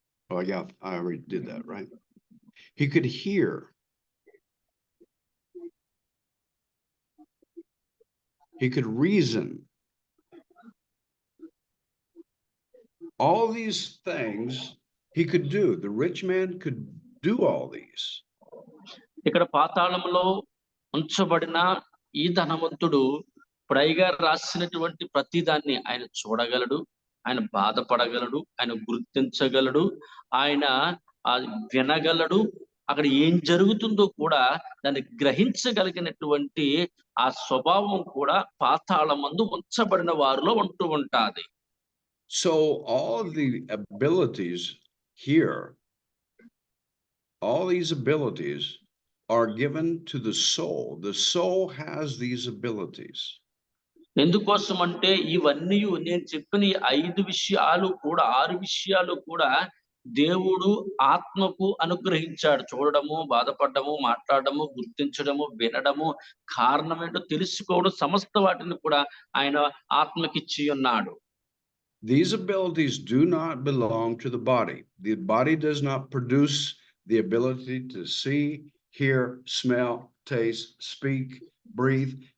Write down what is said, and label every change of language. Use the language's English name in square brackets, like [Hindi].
[English] Oh yeah, I already did that, right? He could hear. He could reason. All these things he could do. The rich man could do all these. [Telugu] ఇక్కడ పాతాళంలో ఉంచబడిన ఈ ధనవంతుడు ప్రైగా రాసినటువంటి ప్రతి దాన్ని ఆయన చూడగలడు, ఆయన బాధపడగలడు, ఆయన గుర్తించగలడు, ఆయన వినగలడు, అక్కడ ఏం జరుగుతుందో కూడా దాన్ని గ్రహించగలిగినటువంటి ఆ స్వభావం కూడా పాతాళమందు ఉంచబడిన వారిలో ఉంటూ ఉంటాది. [English] So all the abilities here, all these abilities are given to the soul. The soul has these abilities. [Telugu] ఎందుకోసం అంటే ఇవన్నీ నేను చెప్పిన 5 విషయాలు కూడా 6 విషయాలు కూడా దేవుడు ఆత్మకు అనుగ్రహించాడు. చూడడము, బాధపడము, మాట్లాడము, గుర్తించడము, వినడము, కారణం ఏంటో తెలుసుకోవడం, సమస్త వాటిని కూడా ఆయన ఆత్మకిచ్చి ఉన్నాడు. [English] These abilities do not belong to the body. The body does not produce the ability to see, hear, smell, taste, speak, breathe.